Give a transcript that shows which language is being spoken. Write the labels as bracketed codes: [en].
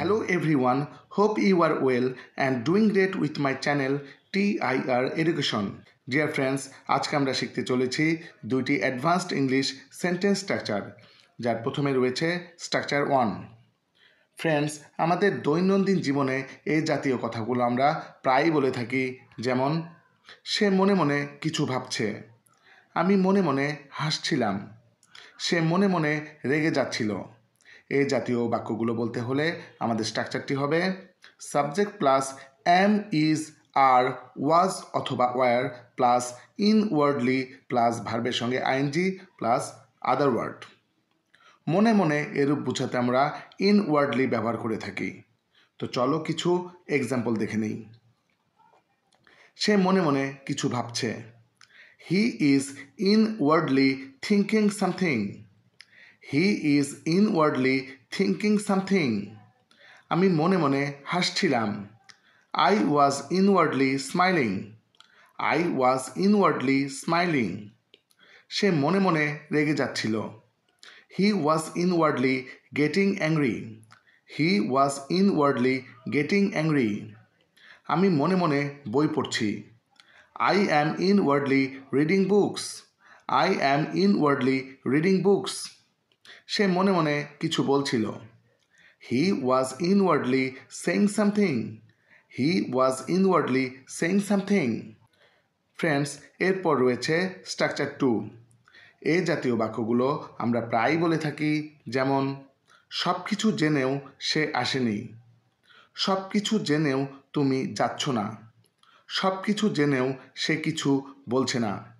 [en] everyone, hope you are well and doing great with my channel TIR Education. Dear friends, [bn] আজকে আমরা শিখতে চলেছি দুইটি অ্যাডভান্সড ইংলিশ সেন্টেন্স স্ট্রাকচার, যার প্রথমে রয়েছে স্ট্রাকচার 1। ফ্রেন্ডস, আমাদের দৈনন্দিন জীবনে এই জাতীয় কথাগুলো আমরা প্রায়ই বলে থাকি, যেমন সে মনে মনে কিছু ভাবছে, আমি মনে মনে হাসছিলাম, সে মনে মনে রেগে যাচ্ছিল। এই জাতীয় বাক্যগুলো বলতে হলে আমাদের স্ট্রাকচারটি হবে সাবজেক্ট প্লাস এম, ইজ, আর, ওয়াজ অথবা ওয়ার প্লাস ইনওয়ার্ডলি প্লাস ভার্বের সঙ্গে আইএনজি প্লাস আদার ওয়ার্ড। মনে মনে এরূপ বোঝাতে আমরা ইনওয়ার্ডলি ব্যবহার করে থাকি। তো চলো কিছু এক্সাম্পল দেখে নিই। সে মনে মনে কিছু ভাবছে, [en] He is inwardly thinking something. He is inwardly thinking something. [bn] আমি মনে মনে হাসছিলাম। [en] I was inwardly smiling. I was inwardly smiling. [bn] সে মনে মনে রেগে যাচ্ছিল। [en] He was inwardly getting angry. He was inwardly getting angry. [bn] আমি মনে মনে বই পড়ছি। [en] I am inwardly reading books. I am inwardly reading books. [bn] সে মনে মনে কিছু বলছিল। [en] He was inwardly saying something. He was inwardly saying something. [bn] Friends, এরপর রয়েছে স্ট্রাকচার 2। এই জাতীয় বাক্যগুলো আমরা প্রায়ই বলে থাকি, যেমন সব কিছু জেনেও সে আসেনি, সব কিছু জেনেও তুমি যাচ্ছ না, সব কিছু জেনেও সে কিছু বলছে না।